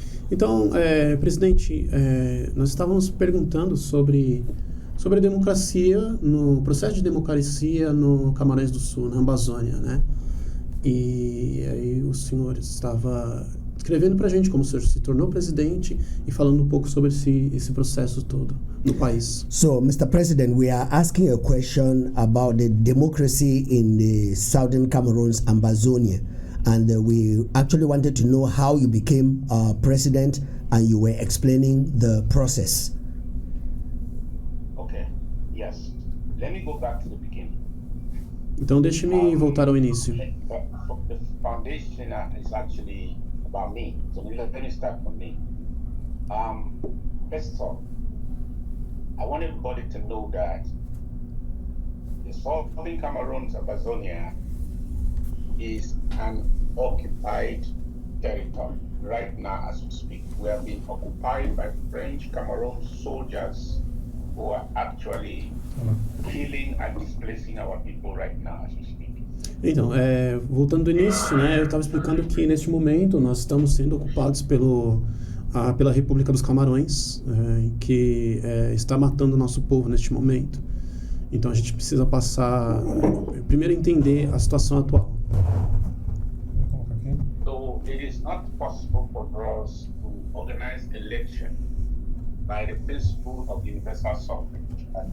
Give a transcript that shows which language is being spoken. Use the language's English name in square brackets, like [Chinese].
[Portuguese] Então, presidente, nós estávamos perguntando sobre a democracia, no processo de democracia no Camarões do Sul, na Amazônia, né? E aí o senhor estava escrevendo para a gente como o senhor se tornou presidente e falando um pouco sobre esse processo todo no país. [English] So, Mr. President, we are asking a question about the democracy in the southern Cameroon's Ambazonia. And we actually wanted to know how you became president, and you were explaining the process. Okay, yes. Let me go back to the beginning. [Portuguese] Então, deixe-me voltar ao início. [English] The foundation is actually about me. So let me start from me. First of all, I want everybody to know that the southern Cameroon's Amazonia is an occupied territory right now as we speak. We have been occupied by French Cameroon soldiers who are actually killing and displacing our people right now as we speak. [Portuguese] Então, voltando do início, né, eu estava explicando que neste momento nós estamos sendo ocupados pela República dos Camarões, que está matando o nosso povo neste momento. Então a gente precisa primeiro entender a situação atual. [English] So it is not possible for us to organize election by the principle of universal suffrage.